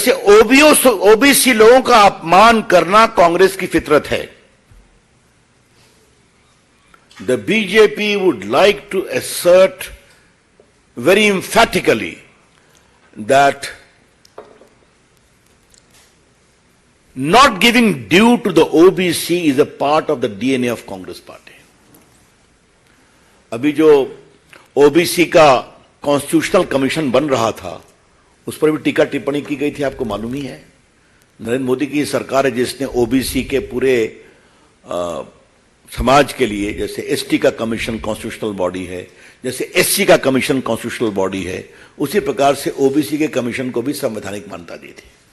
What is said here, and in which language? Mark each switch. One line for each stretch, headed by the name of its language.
Hindi: वैसे ओबीसी लोगों का अपमान करना कांग्रेस की फितरत है।
English: The BJP would like to assert very emphatically that not giving due to the OBC is a part of the DNA of Congress party.
Hindi: अभी जो OBC का कॉन्स्टिट्यूशनल कमीशन बन रहा था, उस पर भी टीका टिप्पणी की गई थी, आपको मालूम ही है। नरेंद्र मोदी की सरकार है जिसने ओबीसी के पूरे समाज के लिए, जैसे एसटी का कमीशन कॉन्स्टिट्यूशनल बॉडी है, जैसे एससी का कमीशन कॉन्स्टिट्यूशनल बॉडी है, उसी प्रकार से ओबीसी के कमीशन को भी संवैधानिक मान्यता दी थी।